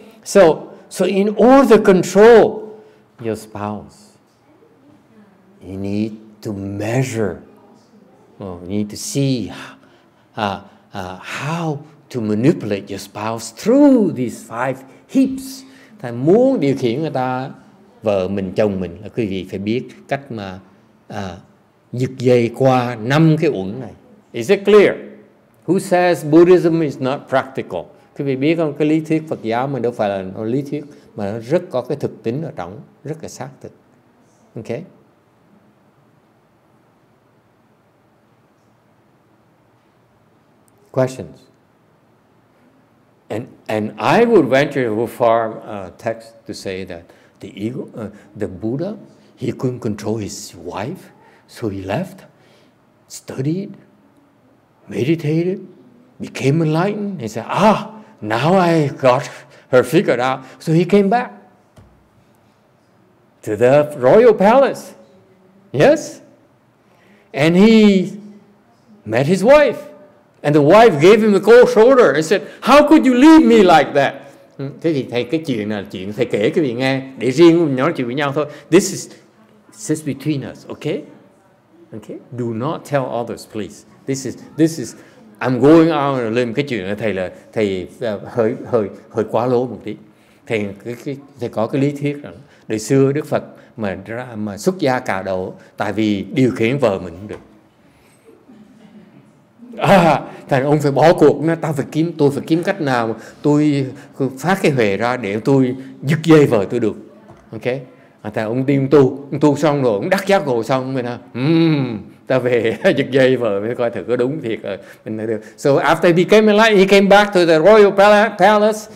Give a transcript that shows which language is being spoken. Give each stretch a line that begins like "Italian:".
English: So in order to control your spouse, you need to measure. You need to see how to manipulate your spouse through these 5 heaps.
Vietnamese: Thầy muốn điều khiển người ta, vợ mình, chồng mình, là quý vị phải biết cách mà giật dây qua 5 cái uẩn này.
English: Is it clear? Who says Buddhism is not practical?
Vietnamese: Quý vị biết không, cái lý thuyết Phật giáo mình đâu phải là lý thuyết, mà nó rất có cái thực tín ở trong, rất là xác thực. Okay?
English: Questions? And I would venture a far text to say that the Buddha, he couldn't control his wife, so he left, studied, meditated, became enlightened. He said, now I got her figured out. So he came back to the royal palace. Yes? And he met his wife. And the wife gave him a cold shoulder and said, how could you leave me like that?
Vietnamese: Thế thì thầy, cái chuyện là chuyện thầy kể quý vị nghe, để riêng mình nói chuyện với nhau thôi.
English: This is between us, okay? Okay? Do not tell others, please. This is I'm going out
Vietnamese: lên cái chuyện là thầy hơi quá lố một tí. Thầy có cái lý thuyết rằng đời xưa Đức Phật mà xuất gia cà độ tại vì điều khiển vợ mình không được. Thành ông phải bỏ cuộc, tôi phải kiếm cách nào mà tôi phát cái huệ ra để tôi dứt dây vợ tôi được. Ok? Thành ông đi tu xong rồi, ông đắc giác ngộ xong rồi nè. Ta về giật dây vợ mới coi thử có đúng thiệt rồi mình lại được.
English: So after he became enlightened, he came back to the royal palace.